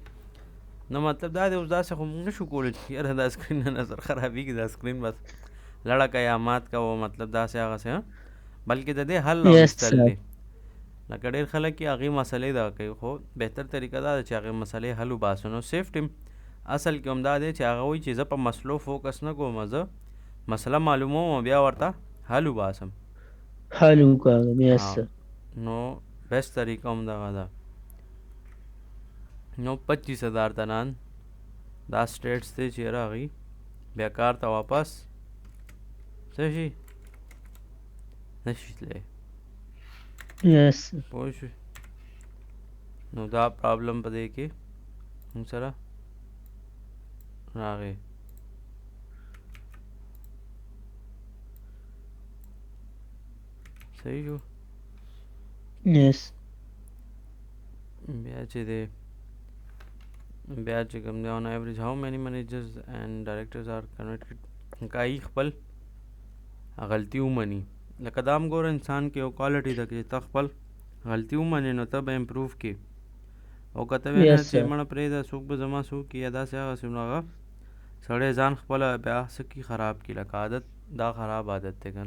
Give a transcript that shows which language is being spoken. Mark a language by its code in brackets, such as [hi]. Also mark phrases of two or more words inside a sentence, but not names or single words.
[ps] نو مطلب دا دی اوس داسې خو موږ نشو کولی چې یاره دا سکرین نه نظر خرابېږي، دا سکرین بس لړه که یا مات که و، مطلب داسې هغسې، بلکې د دې حل راویستل [en] sir. [ps] دی. لکه ډېر خلک یې هغې مسلې دغه کوي، خو بهتر طریقه دا ده چې هغې مسلې حل وباسو. نو سیفټي اصل کې هم دا دی چې هغه وایي چې زه په مسلو فوکس نه کوم، زه مسله معلوموم او بیا ورته حل وباسم. حل وکړم. [en] Yes, [ps] ها [en] sir. [ps] نو بیسٹ طریقه هم دغه ده. نو 25,000 تنان دا سټیټس دی چې یاره هغوی بیا کار ته واپس څه شي نشي تللی. [en] Yes, sir. [ps] پوه شوې. نو دا پرابلم په دې کې موږ سره راغی. صحیح شو. [en] Yes. [ps] بیا چې دی بیا چې کوم دی [en] on average how many managers and directors are connected [ps] که ای خپل غلطي ومني. لکه دا هم ګوره انسان کې یو کوالټي ده چې ته خپل غلطي ومنې نو ته به امپروف کې، او که ته وایې نه [en] Yes, [ps] چې [en] sir. [ps] مړه پرېږده څوک به زما څوک کي یا داسې هغسې، نو هغه سړی ځان خپله بیا څه کي خراب کي، لکه عادت دا خراب عادت دی که نه.